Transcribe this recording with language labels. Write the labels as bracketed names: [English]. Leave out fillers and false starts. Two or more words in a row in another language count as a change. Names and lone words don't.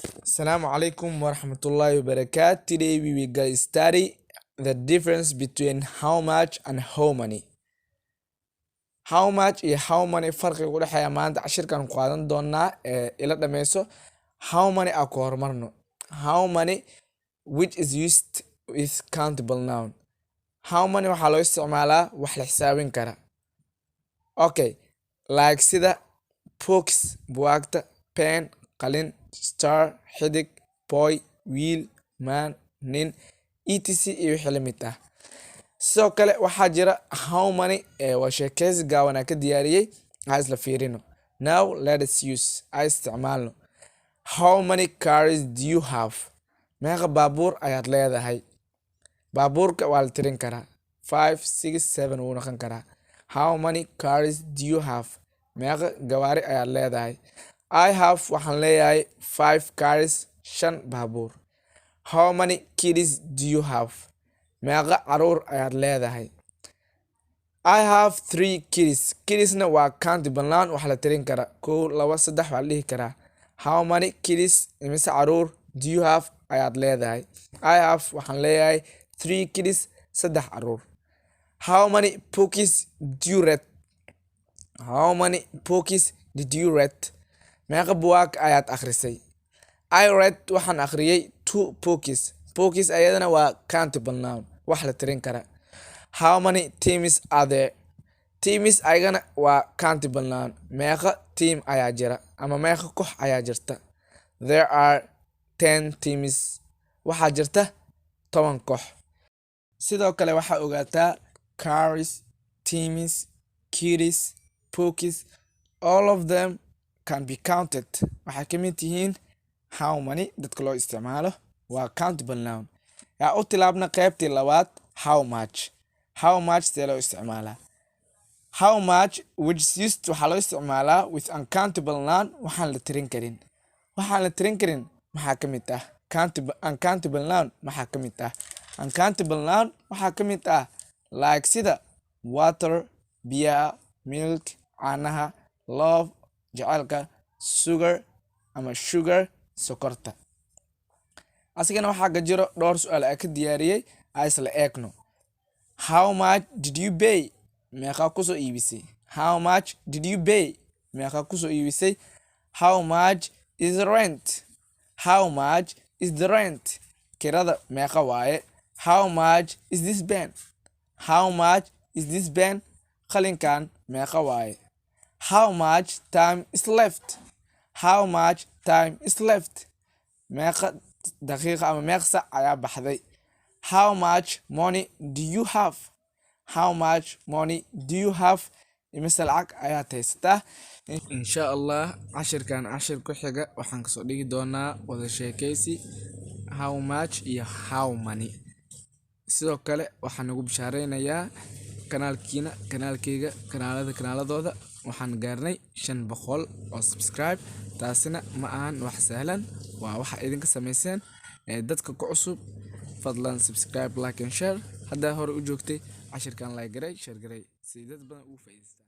[Arabic] السلام عليكم ورحمة الله وبركاته. [English] Today we will go study the difference between how much and how many. How much [Somali] iyo [English] how many [Somali] farqiga u dhaxeeya maanta cashirkan qaadan doonaa ila dhameyso. [English] How many [Somali] aan ku hormarno. [English] How many which is used with countable noun. How many [Somali] waxaa loo isticmaalaa wax la xisaabin kara. [English] Okay, like sida books, buugta, pen, qalin, star, xidig, boy, wheel, man, [Somali] nin, etc iyo wixii la mid ah. Sidoo kale waxaa jira [English] how many [Somali] waa sheekeysi gaaban aan ka diyaariyey ha isla fiirino. [English] Now let us use [Somali] ay isticmaalno. [English] How many cars do you have? [Somali] Meeqa baabuur ayaad leedahay? Baabuurka waa la tirin karaa 5, 6, 7 wuu noqon karaa. [English] How many cars do you have? [Somali] Meeqa gawaari ayaad leedahay? [English] I have [Somali] waxaan leeyahay 5 cars, 5 baabuur. [English] How many kids do you have? [Somali] Meeqa caruur ayaad leedahay? [English] I have 3 kids. [Somali] Kidsna waa [English] countable noun [Somali] wax la tirin karaa 1, 2, 3 waa la dhihi karaa. [English] How many kids [Somali] imise caruur [English] do you have [Somali] ayaad leedahay? [English] I have [Somali] waxaan leeyahay 3 kids, 3 caruur. [English] How many books do you read? How many books did you read? [Somali] Meeqa buug ayaad akhrisay? [English] I read [Somali] waxaan akhriyay 2 books. Books ayadana waa [English] countable noun [Somali] wax la tirin kara. [English] How many teams are there? [Somali] Teams ayagana waa [English] countable noun. [Somali] Meeqa team ayaa jira ama meeqa koox ayaa jirta? [English] There are 10 teams. [Somali] Waxaa jirta 10 koox. Sidoo kale waxaa ogaataa [English] cars, teams, kids, books, all of them can be counted. [Somali] Waxay ka mid yihiin [English] how many [Somali] dadka loo isticmaalo waa [English] countable noun. [Somali] Yaa u tilaabna qaybtii labaad [English] how much. How much [Somali] see loo isticmaalaa? [English] How much which is used [Somali] waxaa loo isticmaalaa [English] with uncountable noun [Somali] waxaan la tirin karin. Waxaan la tirin karin maxaa ka mid ah? [English] Uncountable noun [Somali] maxaa ka mid ah? [English] Uncountable noun [Somali] waxaa ka mid ah like sida water, biyaha, milk, caanaha, love, jacaylka, sugar ama sugar, sokorta. Asigana waxaa ka jiro dhowr su'aal aan ka diyaariyey aan isla eegno. [English] How much did you pay? [Somali] Meeqa ku soo iibisay? [English] How much did you pay? [Somali] Meeqa ku soo iibisay? [English] How much is the rent? How much is the rent? [Somali] Kirada meeqa waaye? [English] How much is this pen? How much is this pen? [Somali] Qalinkan meeqa waaye? [English] How much time is left? How much time is left? [Somali] Meeqa daqiiqa ama meeqa saac ayaa baxday? [English] How much money do you have? How much money do you have? [Somali] Imise lacag ayaad haysataa? [Arabic] إن شاء الله [Somali] cashirkan cashir ku xiga waxaan kasoo dhigi doonaa wada sheekeysi [English] how much [Somali] iyo [English] how many. [Somali] Sidoo kale waxaan ugu bishaareynayaa kanaalkeyga kanaaladooda waxaan gaarnay 500 oo subscribe. taasina ma ahan wax sahlan, waa waxa idinka sameyseen dadka ku cusub. fadlan subscribe, [English] like and share. [Somali] haddaa hore u joogtay cashirkan like garay, share garay si dad badan ugu faa'iideystaan.